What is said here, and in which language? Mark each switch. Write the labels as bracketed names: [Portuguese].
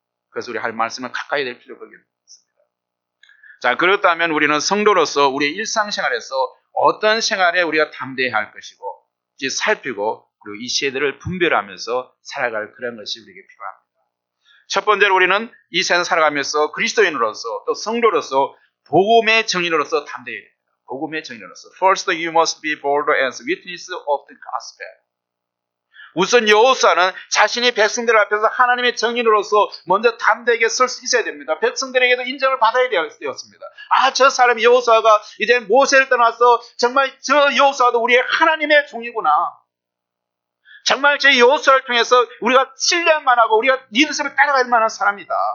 [Korean] 그래서 우리 할 말씀을 가까이 될 필요가 있습니다. 자, 그렇다면 우리는 성도로서 우리의 일상생활에서 어떤 생활에 우리가 담대해야 할 것이고, 이제 살피고, 그리고 이 세대를 분별하면서 살아갈 그런 것이 우리에게 필요합니다. 첫 번째로 우리는 이 세상 살아가면서 그리스도인으로서 또 성도로서 복음의 증인으로서 담대해야 됩니다. 복음의 증인으로서. [English] First, you must be bold as witness of the gospel. [Korean] 우선 여호수아는 자신이 백성들 앞에서 하나님의 증인으로서 먼저 담대하게 설 수 있어야 됩니다. 백성들에게도 인정을 받아야 되었습니다. 저 사람이 여호수아가 이제 모세를 떠나서 정말 저 여호수아도 우리의 하나님의 종이구나. 정말 저 여호수아를 통해서 우리가 신뢰할 하고 우리가 리더십을 따라갈 만한 사람이다.